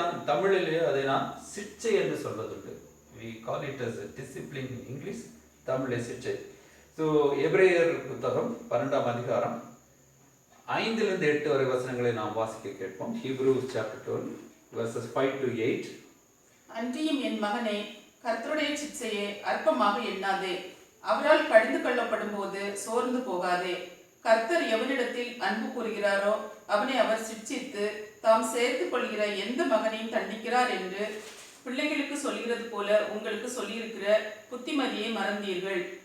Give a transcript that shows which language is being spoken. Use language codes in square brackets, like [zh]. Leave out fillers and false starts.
[ta] தமிழிலே அதை நான் சிட்சை என்று சொல்வதுண்டு. [en] We call it as a discipline in English. [ta] தமிழே சிட்சை. ஸோ எபிரேயர் புத்தகம் 12ஆம் அதிகாரம் 5-8 வரை வசனங்களை நாம் வாசிக்க கேட்போம். [en] Hebrews chapter 12 verses 5 to 8. [ta] அன்றியும் என் மகனே, கர்த்தருடைய சிட்சையை அற்பமாக எண்ணாதே. அவரால் கடிந்து கொள்ளப்படும் போது சோர்ந்து போகாதே. கர்த்தர் எவனிடத்தில் அன்பு கூறுகிறாரோ அவனை அவர் சிட்சித்து தாம் சேர்த்துக் கொள்கிற எந்த மகனையும் தண்டிக்கிறார் என்று பிள்ளைகளுக்கு சொல்கிறது போல உங்களுக்கு சொல்லியிருக்கிற புத்திமதியை மறந்தீர்கள்.